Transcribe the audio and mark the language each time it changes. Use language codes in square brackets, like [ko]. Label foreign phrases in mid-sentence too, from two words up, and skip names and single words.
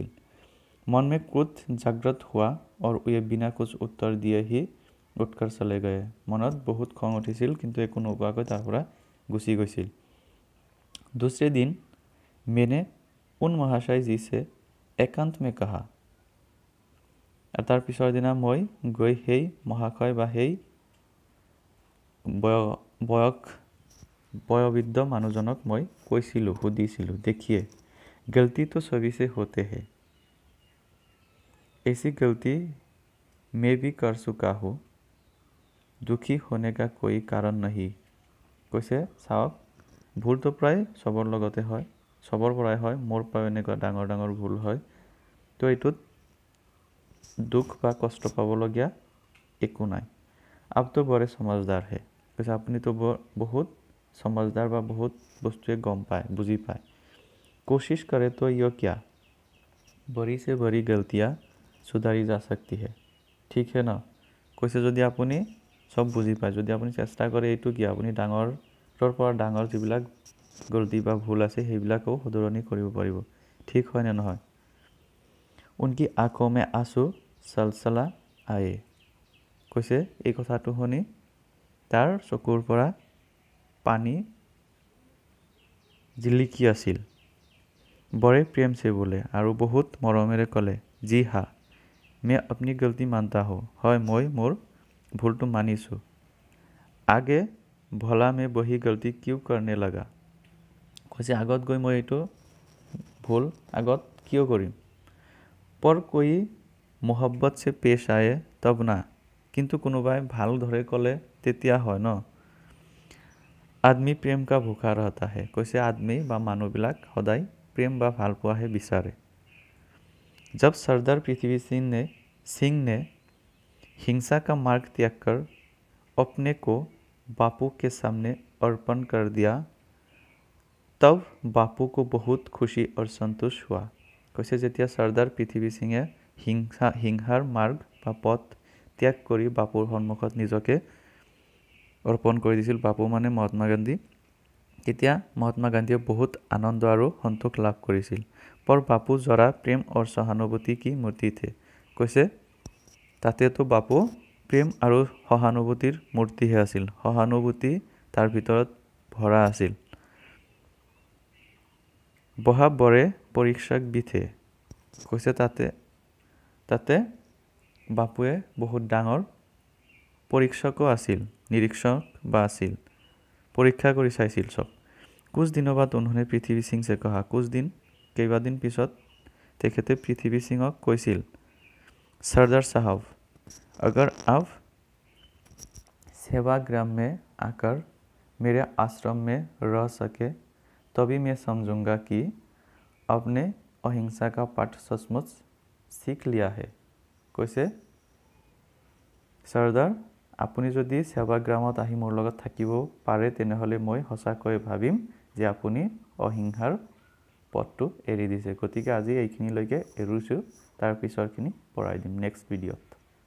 [hi] मन में क्रोध जागृत हुआ और वे बिना कुछ उत्तर दिए ही उठकर चले गए। [as] মনত বহুত খং উঠিছিল কিন্তু একো নোকোৱাকৈ তাৰ পৰা গুচি গৈছিল। [hi] दूसरे दिन मैंने उन महाशय जी से एकांत में कहा, [as] তাৰ পিছৰ দিনা মই গৈ সেই মহাশয় বা সেই বয়োবৃদ্ধ মানুহজনক মই কৈছিলোঁ, সুধিছিলোঁ, [hi] देखिए गलती तो सभी से होते हैं, ऐसी गलती मैं भी कर चुका हूँ, दुखी होने का कोई कारण नहीं। [as] কৈছে চাওক ভুলটো প্ৰায় চবৰ লগতে হয়, চবৰ পৰাই হয়, মোৰ পৰাই এনেকুৱা ডাঙৰ ডাঙৰ ভুল হয়, তো এইটোত দুখ বা কষ্ট পাবলগীয়া একো নাই। [hi] आप तो बड़े समझदार है। [as] কৈছে আপুনিতো বহুত समझदार বা বহুত বস্তুৱে গম পায়, বুজি পায়। [hi] कोशिश करे तो यो क्या बड़ी से बड़ी गलतियाँ सुधारी जा सकती है, ठीक है न। [as] কৈছে যদি আপুনি চব বুজি পায়, যদি আপুনি চেষ্টা কৰে, এইটো কি আপুনি ডাঙৰৰ পৰা ডাঙৰ যিবিলাক গলতি বা ভুল আছে সেইবিলাকো শুধৰণি কৰিব পাৰিব, ঠিক হয় নে নহয়। [hi] उनकी आँखों में आंसू सलसला आए। [as] কৈছে এই কথাটো শুনি তাৰ চকুৰ পৰা পানী জিলিকি আছিল। [hi] बड़े प्रेम से बोले, [as] আৰু বহুত মৰমেৰে ক'লে, [hi] जी हाँ मैं अपनी गलती मानता हूँ, [as] হয় মই মোৰ ভুলটো মানিছোঁ। [hi] आगे भला मैं वही गलती क्यों करने लगा। [as] কৈছে আগত গৈ মই এইটো ভুল আগত কিয় কৰিম। [hi] पर कोई मोहब्बत से पेश आए तब ना, [as] কিন্তু কোনোবাই ভাল ধৰে ক'লে তেতিয়া হয় ন। [hi] आदमी प्रेम का भूखा रहता है। [as] কৈছে आदमी বা মানুহবিলাক সদায় প্ৰেম বা ভাল পোৱাহে বিচাৰে। [hi] जब सरदार पृथ्वी सिंह ने हिंसा का मार्ग त्याग कर अपने को बापू के सामने अर्पण कर दिया, तब बापू को बहुत खुशी और संतोष हुआ [as] কৈছে যেতিয়া চৰ্দাৰ পৃথিৱী সিঙে হিংসাৰ মাৰ্গ বা পথ ত্যাগ কৰি বাপুৰ সন্মুখত নিজকে অৰ্পণ কৰি দিছিল বাপু মানে মহাত্মা গান্ধী তেতিয়া মহাত্মা গান্ধীয়ে বহুত আনন্দ আৰু সন্তোষ লাভ কৰিছিল [hi] पर बापू जरा प्रेम और सहानुभूति की मूर्ति थे [as] কৈছে তাতেতো বাপু প্ৰেম আৰু সহানুভূতিৰ মূৰ্তিহে আছিল সহানুভূতি তাৰ ভিতৰত ভৰা আছিল [hi] बहुत बड़े परीक्षक भी थे [as] কৈছে তাতে বাপুৱে বহুত ডাঙৰ পৰীক্ষকো আছিল নিৰীক্ষক বা আছিল পৰীক্ষা কৰি চাইছিল সব [hi] कुछ दिनों बाद उन्होंने पृथ्वी सिंह से कहा [as] কেইবাদিন পিছত তেখেতে পৃথিৱী সিঙক কৈছিল [hi] सरदार साहब अगर आप सेवाग्राम में आकर मेरे आश्रम में रह सके तभी मैं समझूंगा कि आपने अहिंसा का पाठ सचमुच सीख लिया है [as] কৈছে सरदार আপুনি যদি সেৱাগ্ৰামত আহি মোৰ লগত থাকিব পাৰে তেনেহলে মই সঁচাকৈ ভাবিম যে আপুনি অহিংসাৰ পথটো এৰি দিছে গতিকে আজি এইখিনিলৈকে এৰুছো তাৰ পিছৰখিনি পঢ়াই দিম [en] next video